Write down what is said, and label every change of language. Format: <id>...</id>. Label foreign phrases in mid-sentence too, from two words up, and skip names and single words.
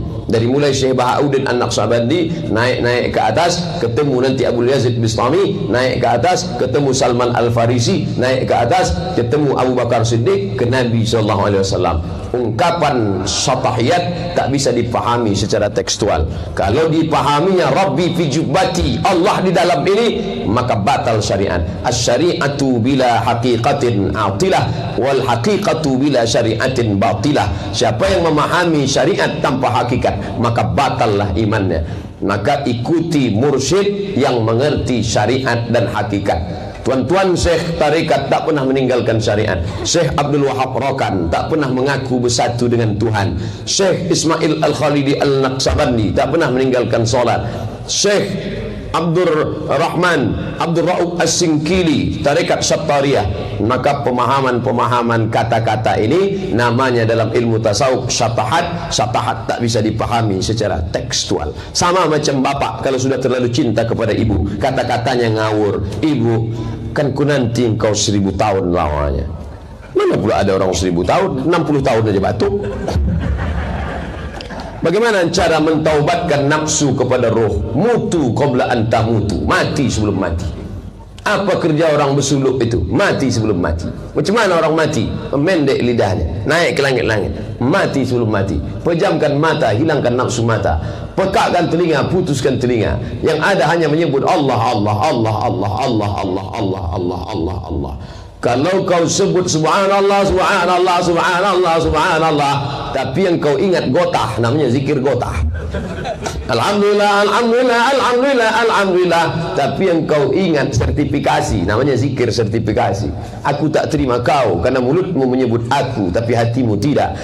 <id>Dari mulai Syekh Bahauddin An-Naqsyabandi naik ke atas, ketemu nanti Abul Yazid Bistami, naik ke atas, ketemu Salman Al-Farisi, naik ke atas, ketemu Abu Bakar Siddiq, ke Nabi SAW. Ungkapan syatahiyat tak bisa dipahami secara tekstual. Kalau dipahaminya</id> <ar>ربي في جبتي,</ar> <id>Allah di dalam ini, maka batal syariat.</id> <ar>الشريعة بلا حقيقة عاطلة والحقيقة بلا شريعة باطلة.</ar> <id>Siapa yang memahami syariat tanpa hakikat, maka batallah imannya. Maka ikuti mursyid yang mengerti syariat dan hakikat. Tuan-tuan Syekh Tarikat tak pernah meninggalkan syariat. Syekh Abdul Wahab Rokan tak pernah mengaku bersatu dengan Tuhan. Syekh Ismail Al-Khalidi Al-Naqsyabandi tak pernah meninggalkan solat. Syekh Abdul Rahman Abdul Rauf As-Singkili Tarikat Syattariyah. Maka pemahaman-pemahaman kata-kata ini namanya dalam ilmu tasawuf syatahat. Syatahat tak bisa dipahami secara tekstual. Sama macam bapak kalau sudah terlalu cinta kepada ibu, kata-katanya ngawur. Ibu, kan ku nanti engkau 1000 tahun lamanya. Mana pula ada orang 1000 tahun, 60 tahun aja batuk. Bagaimana cara mentaubatkan nafsu kepada roh?</id> <ar>موتوا قبل أن تموتوا,</ar> <id>mati sebelum mati. Apa kerja orang bersuluk itu? Mati sebelum mati. Macam mana orang mati? Memendek lidahnya, naik ke langit-langit, mati sebelum mati. Pejamkan mata, hilangkan nafsu mata. Pekakkan telinga, putuskan telinga. Yang ada hanya menyebut Allah, Allah, Allah, Allah, Allah, Allah, Allah, Allah, Allah, Allah. Kalau kau sebut subhanallah, subhanallah, subhanallah, subhanallah, tapi yang kau ingat gotah, namanya zikir gotah. Alhamdulillah, alhamdulillah, alhamdulillah, alhamdulillah, tapi yang kau ingat sertifikasi, namanya zikir sertifikasi. Aku tak terima kau karena mulutmu menyebut aku, tapi hatimu tidak.</id>